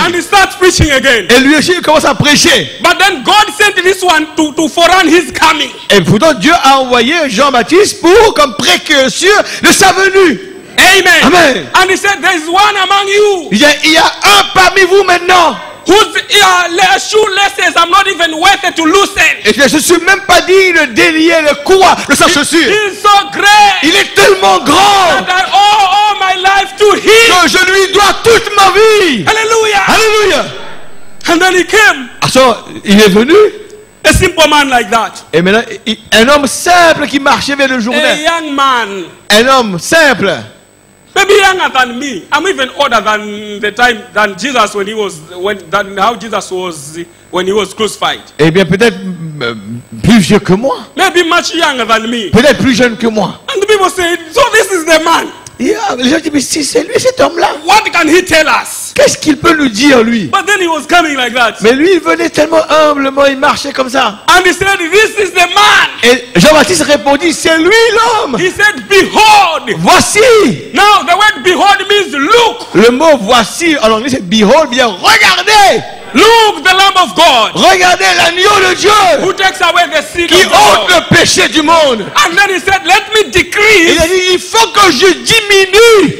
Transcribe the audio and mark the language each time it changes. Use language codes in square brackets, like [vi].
[en] And he starts preaching again. [fr] Et lui aussi, il commence à prêcher. [en] But then God sent this one to forerun his coming. [fr] Et pourtant, Dieu a envoyé Jean-Baptiste pour, comme précurseur de sa venue. [en] Amen. [fr] Amen. [en] And he said, there is one among you [fr] Il y a un parmi vous maintenant. [en] whose shoelaces I'm not even worth to loosen. [fr] Et je ne suis même pas digne de délier le courroie de sa [en] He [fr] chaussure. [en] is so great [fr] Il est tellement grand [en] that I owe all my life to him. [fr] que je lui dois toute ma vie. [en] Hallelujah. [fr] Alléluia. [en] And then he came. [fr] Alors, il est venu. [en] A simple man like that. [fr] Et maintenant, un homme simple qui marchait vers le Jourdain. [en] A young man. [fr] Un homme simple. [en] Maybe younger than me. I'm even older than Jesus how Jesus was when he was crucified. [fr] Eh bien, peut-être plus vieux que moi. [en] Maybe much younger than me. [fr] Peut-être plus jeune que moi. [en] And the people say, so this is the man. [fr] Les gens disent, mais si c'est lui, cet homme-là, [en] What can he tell us? [fr] qu'est-ce qu'il peut nous dire, lui? [en] But then he was coming like that. [fr] Mais lui, il venait tellement humblement, il marchait comme ça. [en] And he said, this is the man. [fr] Et Jean-Baptiste répondit, c'est lui l'homme. [en] He said, behold. [fr] Voici. [en] Now the word behold means look. [fr] Le mot voici, en anglais, c'est behold, bien regardez. [en] Look, the Lamb of God [fr] Regardez l'agneau de Dieu [en] who takes away the sin [fr] qui [en] of the [fr] ôte le péché du monde. [en] And then he said, let me [fr] Et [en] decrease [fr] il a dit, il faut que je diminue,